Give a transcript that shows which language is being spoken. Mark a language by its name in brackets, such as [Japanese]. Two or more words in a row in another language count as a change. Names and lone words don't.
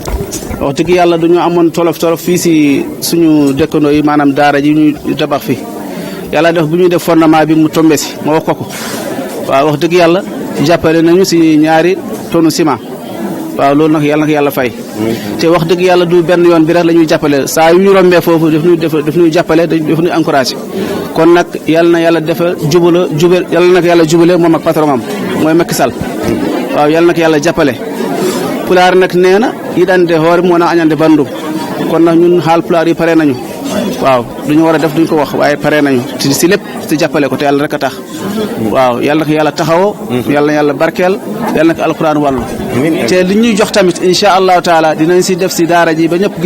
[Wolof] wax dëgg yàlla dañoo amoon tolof fii si suñu dëkkandoo yi maanaam daara ji ñuy tabax fii yàlla def bu ñuy def fondement bi mu tombé si ma wax ko waaw wax dëgg yàlla jàppale nañu si 2 [French] tonnes ciment [Wolof] waaw loolu nag yàlla fay te wax dëgg yàlla du benn yoon bi rek la ñuy jàppale saa yu ñu rombee foofu daf ñuy jàppale daf ñuy encouragé kon nag yàlla na yàlla defa yàlla nag yàlla jubale moom ak patron am mooy Macky Sall waaw yàlla nag yàlla jàppale pulaar nag nee na [Fula] yiɗande hoore mum wona añande bandum [Wolof] kon nag ñun haal pulaar yi pare nañu waaw duñu war a def duñ ko wax waaye pare nañu si lépp si jàppale ko te yàlla rek a tax waaw yàlla nag yàlla taxawoo yàlla na yàlla barkeel yàlla nag alquran wàllu te li ñuy jox tamit [Arabic] insha allahu taala [Wolof] dinañ si def si daara ji ba ñëpp gis